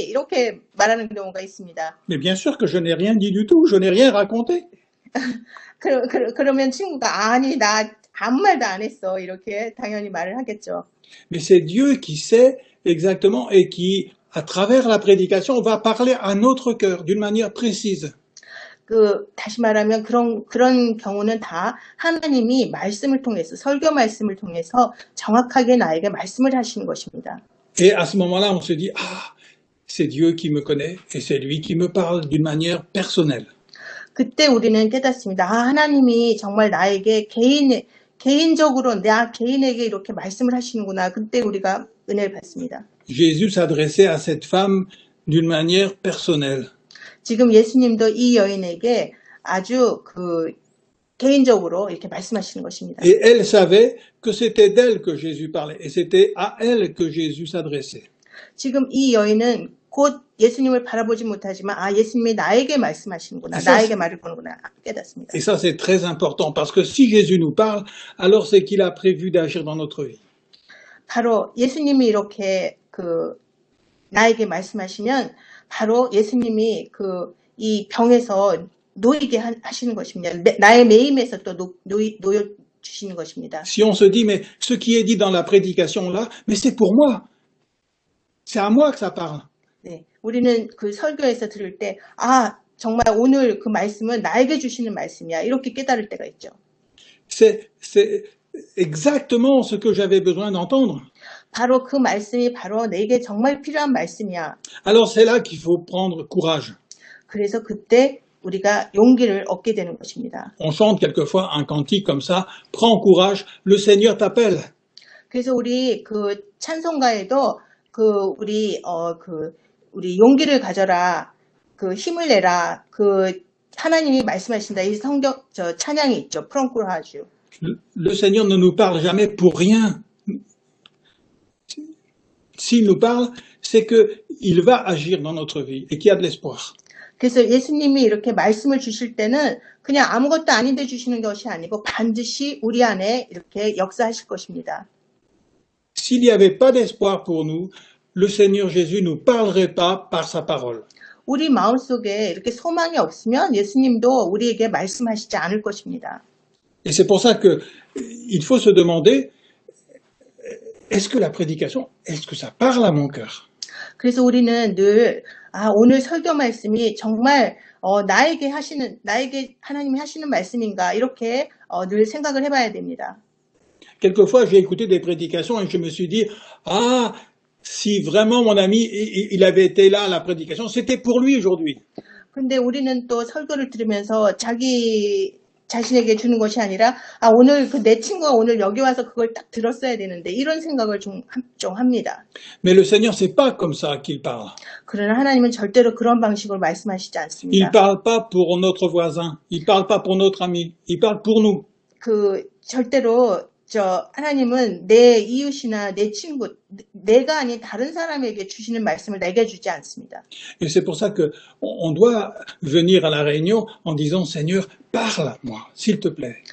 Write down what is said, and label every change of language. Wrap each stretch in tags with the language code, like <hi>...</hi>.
<ko>이렇게 말하는 경우가 있습니다.</ko> <fr>Mais bien sûr que je n'ai rien dit du tout, je n'ai rien raconté.</fr> <ko>그러면 친구가 아니 나 아무 말도 안 했어 이렇게 당연히 말을 하겠죠.</ko> <fr>Mais c'est Dieu qui sait exactement et qui, à travers la prédication, va parler à notre cœur d'une manière précise.</fr> <ko>다시 말하면 그런 경우는 다 하나님이 말씀을 통해서, 설교 말씀을 통해서 정확하게 나에게 말씀을 하시는 것입니다.</ko> <fr>Et à ce moment-là, on se dit, ah, c'est Dieu qui me connaît et c'est lui qui me parle d'une manière personnelle.</fr> <ko>그때 우리는 깨닫습니다. 하나님이 정말 나에게 개인적으로 나 개인에게 이렇게 말씀을 하시는구나. 그때 우리가 은혜를 받습니다.</ko> <fr>Jésus s'adressait à cette femme d'une manière personnelle.</fr> <ko>지금 예수님도 이 여인에게 아주 개인적으로 이렇게 말씀하시는 것입니다.</ko> <fr>Et elle savait que c'était d'elle que Jésus parlait et c'était à elle que Jésus s'adressait.</fr> <ko>지금 이 여인은 곧 예수님을 바라보지 못하지만 예수님이 나에게 말씀하시는구나. 나에게 말을 거는구나. 깨닫습니다.</ko> <fr>Et ça, c'est très important parce que si Jésus nous parle, alors c'est qu'il a prévu d'agir dans notre vie.</fr> <ko>바로 예수님이 이렇게 나에게 말씀하시면 바로 예수님이 이 병에서 놓이게 하시는 것입니다. 나의 매임에서 또 놓여 주시는 것입니다.</ko> <fr>Si on se dit, mais ce qui est dit dans la prédication là, mais c'est pour moi. C'est à moi que ça parle.</fr> <ko>네, 우리는 설교에서 들을 때, 정말 오늘 그 말씀은 나에게 주시는 말씀이야. 이렇게 깨달을 때가 있죠.</ko> <fr>C'est exactement ce que j'avais besoin d'entendre.</fr> <ko>바로 그 말씀이 바로 내게 정말 필요한 말씀이야.</ko> <fr>Alors c'est là qu'il faut prendre courage.</fr> <ko>그래서 그때 우리가 용기를 얻게 되는 것입니다.</ko> <fr>On chante quelquefois un cantique comme ça, prends courage, le Seigneur t'appelle.</fr> <ko>그래서 우리 찬송가에도 우리 용기를 가져라, 힘을 내라, 하나님이 말씀하신다. 이 찬양이 있죠.</ko> <fr>Prends courage. Le Seigneur ne nous parle jamais pour rien. S'il nous parle, c'est qu'il va agir dans notre vie et qu'il y a de l'espoir.</fr> <ko>그래서 예수님이 이렇게 말씀을 주실 때는 그냥 아무것도 아닌데 주시는 것이 아니고 반드시 우리 안에 이렇게 역사하실 것입니다.</ko> <fr>S'il n'y avait pas d'espoir pour nous, le Seigneur Jésus ne nous parlerait pas par sa parole.</fr> <ko>우리 마음속에 이렇게 소망이 없으면 예수님도 우리에게 말씀하시지 않을 것입니다.</ko> <fr>Et c'est pour ça qu'il faut se demander, est-ce que la prédication, est-ce que ça parle à mon cœur?</fr> <ko>그래서 우리는 늘 오늘 설교 말씀이 정말 나에게 하나님이 하시는 말씀인가 이렇게 늘 생각을 해봐야 됩니다.</ko> <fr>Quelquefois, j'ai écouté des prédications et je me suis dit, si vraiment mon ami, il avait été là à la prédication, c'était pour lui aujourd'hui.</fr> <ko>근데 우리는 또 설교를 들으면서 자기 자신에게 주는 것이 아니라 오늘 내 친구가 오늘 여기 와서 그걸 딱 들었어야 되는데 이런 생각을 좀 합니다.</ko> <fr>Mais le Seigneur, c'est pas comme ça qu'il parle.</fr> <ko>그러나 하나님은 절대로 그런 방식으로 말씀하시지 않습니다.</ko> <fr>Il parle pas pour notre voisin, il parle pas pour notre ami, il parle pour nous.</fr> <ko>절대로 하나님은 내 이웃이나 내 친구, 내가 아닌 다른 사람에게 주시는 말씀을 내게 주지 않습니다.</ko> <fr>Et c'est pour ça que on doit venir à la réunion en disant Seigneur, parle-moi, s'il te plaît.</fr>